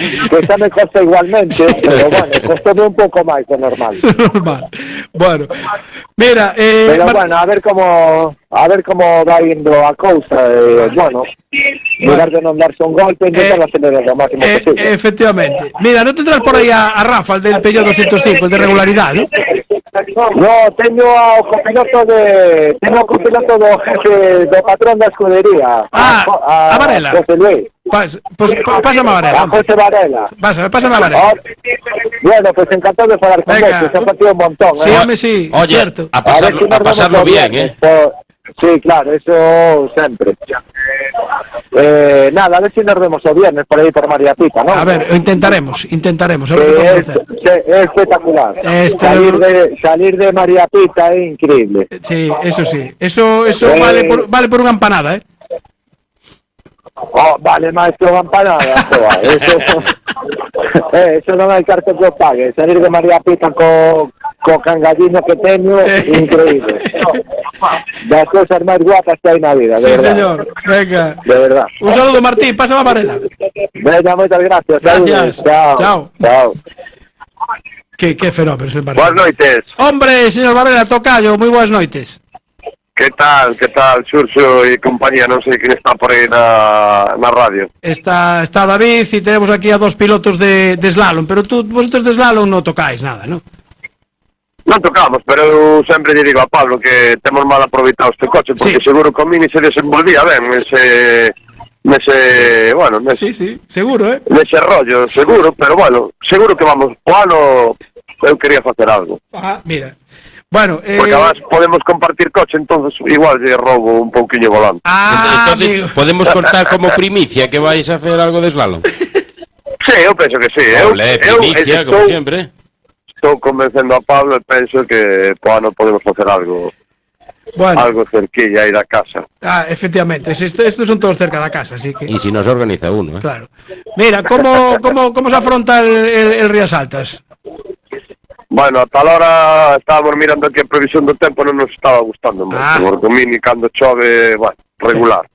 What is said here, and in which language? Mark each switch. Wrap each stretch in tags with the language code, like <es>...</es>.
<gl>Que xa me costa igualmente, pero bueno, costame un pouco máis do normal.</gl> <es>Bueno, mira,</es> <gl>pero bueno, a ver como va indo a cousa, bueno, mirar de non darse un golpe, intentar acelerar o máximo posible.</gl> <es>Efectivamente.</es> <gl>Mira, non tendrás por aí a Rafa, el del Peugeot 205, el de regularidade, ¿no? No, teño o copiloto do jefe do patrón da escudería, a Varela. José Luis.</gl> <es>Pues pásame a Varela. A José Varela. Pásame a Varela. Bueno, pues encantado de</es> <gl>falar con vos,</gl> <es>se ha partido un montón. Sí, hombre, sí. Oye, cierto. a pasarlo bien, ¿eh? Sí, claro, eso siempre. Nada, a ver si nos vemos el viernes por ahí por María Pita, ¿no? A ver, intentaremos. A ver es espectacular. Salir de María Pita es increíble. Sí, eso sí. Eso vale por una empanada, ¿eh?</es> <gl>Oh, vale máis que unha empanada, eso non hai carto que o pague. Salir de María Pita co cangalliño que teño, increíble. Das cousas máis guapas que hai na vida,</gl> <es>de verdad. Sí, señor, venga. De verdad. Un saludo, Martín, pásame a Varela.</es> <gl>Venga, moitas gracias.</gl> <es>Gracias. Chao. Qué fenómeno, señor Varela.</es> <gl>Buenas noites. Hombre, señor Varela, tocayo, moi boas noites.</gl> <es>¿Qué tal, Xurxo y compañía?</es> <gl>Non sei quen está por aí na radio.</gl> <es>Está David y tenemos aquí a dos pilotos de slalom, pero vosotros de slalom no tocáis nada, ¿no?</es> <gl>Non tocamos, pero eu sempre lle digo a Pablo que temos mal aproveitado este coche, porque seguro que o Mini se desenvolvía ben</gl> <es>Sí, seguro,</es> <gl>nese rollo, seguro, pero bueno, seguro que vamos, o ano eu quería facer algo.</gl> <es>Mira. Bueno,</es> <gl>Porque además podemos compartir coche, entonces igual lle robo un pouquiño volante.</gl> <es>Entonces, amigo. podemos contar como primicia que vais a hacer algo de slalom.</es> <gl>Sí, eu penso que sí.</gl> <es>Ole, primicia, como siempre.</es> <gl>Estou convencendo a Pablo e penso que po ano podemos facer algo.</gl> <es>Bueno.</es> <gl>Algo cerquilla aí da casa.</gl> <es>Efectivamente, estos son todos cerca da casa, así que... Y si nos organiza uno, ¿eh? Claro. Mira, ¿cómo se afronta el Rías Altas?</es> <gl>Bueno, a tal hora estábamos mirando aquí a previsión do tempo, non nos estaba gustando moito, porque o Mini cando chove, bueno, regular.</gl>